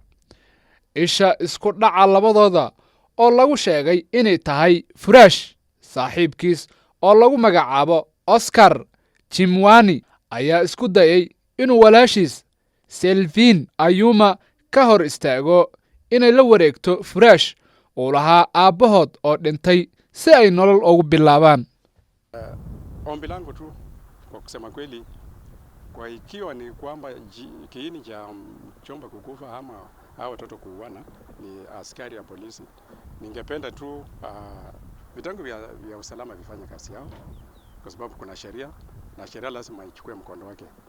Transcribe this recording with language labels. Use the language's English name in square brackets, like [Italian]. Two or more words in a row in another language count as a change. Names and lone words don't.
[Somali] Isha isku dhaca labadooda oo lagu sheegay inay tahay Furash saaxiibkiis oo lagu magacaabo Oscar Chimwani ayaa isku dayay inuu walaashiis Selvin Ayuma ka hor istaago inay la wareegto Furash oo lahaa aabahood oo dhintay si ay nolol ugu bilaabaan. [Swahili] Ombi langu tu kwa kusema kweli, kwa ikiwa ni kwamba kiini cha chomba kukufa ama hao watoto kuuana ni askari ya polisi, ningependa tu vitengo vya usalama vifanye kazi yao, kwa sababu kuna sheria na sheria lazima ichukue mkondo wake.